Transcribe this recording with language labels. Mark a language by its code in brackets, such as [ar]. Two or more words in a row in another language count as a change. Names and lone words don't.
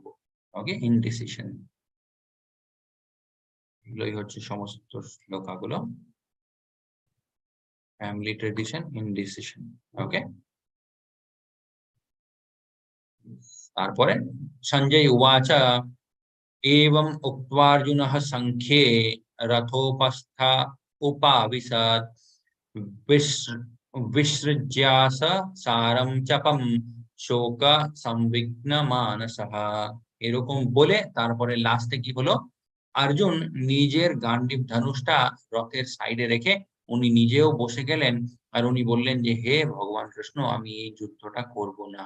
[bn] ওকে? ইনডিসিশন। এগুলোই হচ্ছে সমস্ত শ্লোকাগুলো। [en] family tradition, [bn] ইনডিসিশন। ওকে? [sa] তারপরে সঞ্জয় উবাচ एवम् उक्त्वार्जुनः सङ्ख्ये रथोपस्थ उपाविशत् विसृ विसृज्यास सारं चापं শোক সংবিঘ্ন মানসঃ। [bn] এরকম বলে তারপরে লাস্টে কি হলো? অর্জুন নিজের গান্ডীব ধনুষটা রথের সাইডে রেখে উনি নিজেও বসে গেলেন। আর উনি বললেন যে, "হে ভগবান কৃষ্ণ, আমি এই যুদ্ধটা করব না।"